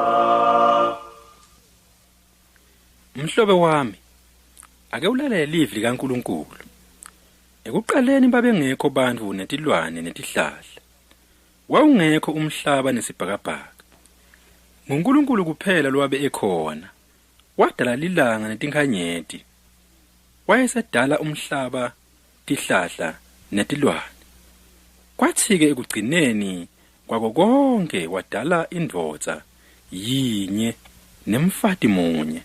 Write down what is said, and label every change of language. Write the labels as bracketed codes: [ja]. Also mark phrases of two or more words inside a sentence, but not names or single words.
[ss] Mhlobo wami, ake ulalele ilizwi likaNkulunkulu. Ekuqaleni babengekho bantu netilwane netihlahla. Wawungekho umhlaba nesibhakabhaka. nguNkulunkulu kuphela lwabe ekhona. Wadala ilanga netinkhanyeti. Wayesedala umhlaba, tihlahla netilwane. Kwathi-ke ekugcineni kwako konke wadala indvodza yinye nemfati munye.